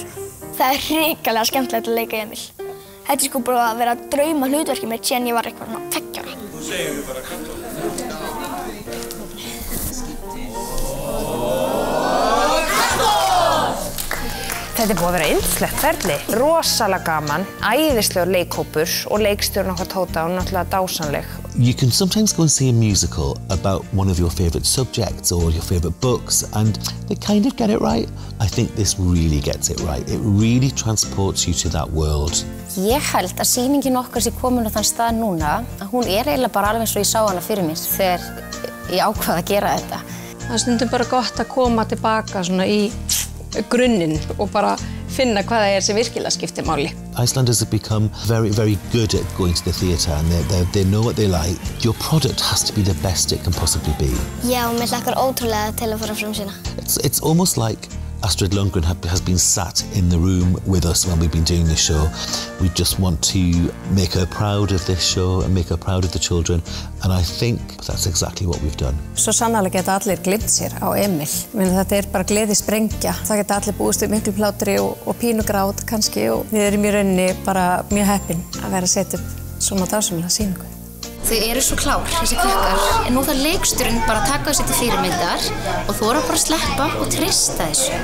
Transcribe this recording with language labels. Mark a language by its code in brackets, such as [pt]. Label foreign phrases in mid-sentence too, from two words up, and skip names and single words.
[is] Það hrikalega skemmtilegt að leika Emil. Þetta sko bara að vera að drauma hlutverki mér síðan ég var eitthvað 2 ára. Þú segir bara hvað. Þetta búið að vera yndislegt ferli. Rosalega gaman, æðislegur leikhópur og leikstjórn okkar Tóta og náttúrulega dásamleg. [en] You can sometimes go and see a musical about one of your favourite subjects or your favourite books and they kind of get it right. I think this really gets it right. It really transports you to that world. [is] Ég held að sýningin okkar sé komin á þann stað núna að hún eiginlega bara alveg eins og ég sá hana fyrir mér þegar ég ákvað að gera þetta. Það stundum bara gott að koma tilbaka svona í grunninn og bara finna hvað það sem virkilega skiptir máli. [en] Icelanders have become very, very good at going to the theatre and they know what they like. Your product has to be the best it can possibly be. [is] Já, mér hlakkar ótrúlega til að fara frumsýna. [en] It's almost like Astrid Lundgren has been sat in the room with us when we've been doing this show. We just want to make her proud of this show and make her proud of the children and I think that's exactly what we've done. [is] Svo sannarlega geta allir gleymt sér á Emil. Þetta bara gleðisprengja. Það geta allir búist við miklu plátri og pínugrát kannski og við erum í rauninni bara mjög heppin að vera að setja upp svona dásamlega sýningu. Þau eru svo klár, þessi krakkar, en nú þarf leiksturinn bara að taka þessu til fyrirmyndar og þora bara að sleppa og treysta þessu.